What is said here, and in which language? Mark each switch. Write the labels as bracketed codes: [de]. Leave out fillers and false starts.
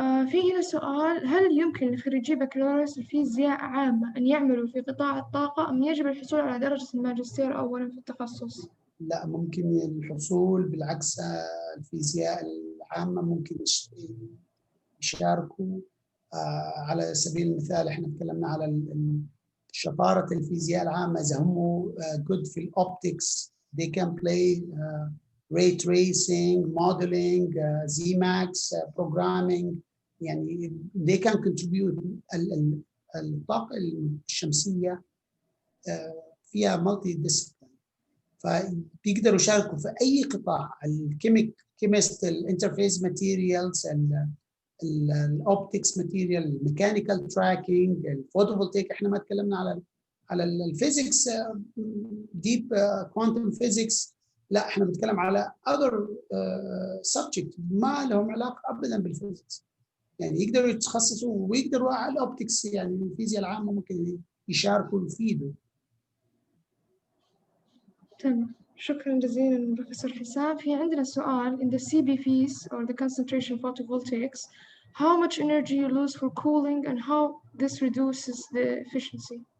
[ar] في هنا سؤال، هل يمكن لخريجي بكالوريوس الفيزياء عامة أن يعملوا في قطاع الطاقة أم يجب الحصول على درجة الماجستير أولا في التخصص؟ لا، ممكن الحصول. بالعكس، الفيزياء العامة ممكن يشاركوا. على سبيل المثال احنا تكلمنا على شطارة الفيزياء العامة. إذا هم [en] good [ar] في الأوبتكس [en] they can play ray tracing, modeling, ZMax, programming. [ar] يعني [en] they can contribute. [ar] الطاقة الشمسية فيها multi discipline، فبيقدروا يشاركوا في أي قطاع. الكيمست، الانترفيس ماتيريالز، الاوبتكس ماتيريال، الميكانيكال تراكنج، الفوتوفولتيك. احنا ما تكلمنا على الفيزيكس ديب كوانتم فيزيكس، لا احنا بنتكلم على other subject ما لهم علاقه ابدا بالفيزيكس. يعني يقدروا يتخصصوا ويقدروا على الاوبتكس. يعني الفيزياء العامه ممكن يشاركوا ويفيدوا. تمام، شكرا جزيلا بروفيسور حسام. في عندنا سؤال، [en] in the CBFs or the concentration photovoltaics, how much energy you lose for cooling and how this reduces the efficiency?